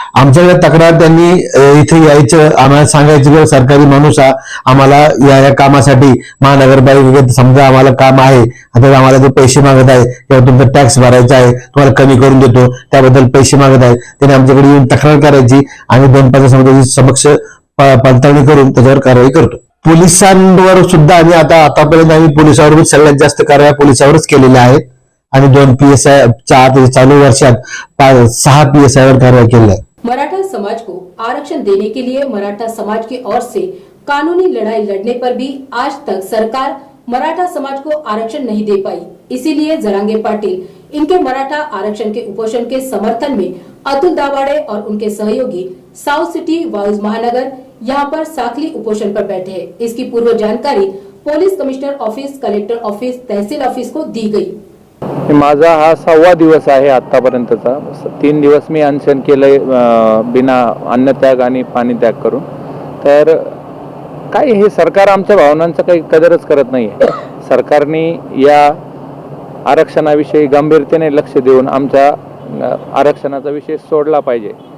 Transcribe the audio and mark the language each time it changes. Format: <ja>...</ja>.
<mr>आमच्याकडे तक्रार त्यांनी इथे यायचं, आम्हाला सांगायचं की सरकारी माणूस आम्हाला या कामासाठी महानगरपालिकेत समजा आम्हाला काम आहे, आता आम्हाला जे पैसे मागत आहे किंवा तुमचा टॅक्स भरायचा आहे, तुम्हाला कमी करून देतो, त्याबद्दल पैसे मागत आहे, त्यांनी आमच्याकडे येऊन तक्रार करायची आणि 2-5 समजाची समक्ष पडताळणी करून त्याच्यावर कारवाई करतो। पोलिसांवर सुद्धा आम्ही आतापर्यंत आम्ही पोलिसांवर सगळ्यात जास्त कारवाई पोलिसांवरच केलेल्या आहेत आणि 2 PSI चालू वर्षात 6 PSI वर कारवाई केली आहे।</mr> <hi>मराठा समाज को आरक्षण देने के लिए मराठा समाज की ओर से कानूनी लड़ाई लड़ने पर भी आज तक सरकार मराठा समाज को आरक्षण नहीं दे पाई। इसीलिए जरांगे पाटिल इनके मराठा आरक्षण के उपोषण के समर्थन में अतुल दाभाडे और उनके सहयोगी साउथ सिटी वाइज महानगर यहाँ पर साखली उपोषण पर बैठे हैं। इसकी पूर्व जानकारी police commissioner office, collector office, तहसील ऑफिस को दी गई।</hi> <mr>माझा हा 6वा दिवस आहे आतापर्यंतचा। 3 दिवस मी अनशन केलंय बिना अन्नत्याग आणि पाणी त्याग करून। तर काय हे सरकार आमच्या भावनांचं काही कदरच करत नाही। सरकारने या आरक्षणाविषयी गंभीरतेने लक्ष देऊन आमच्या आरक्षणाचा विषय सोडला पाहिजे।</mr>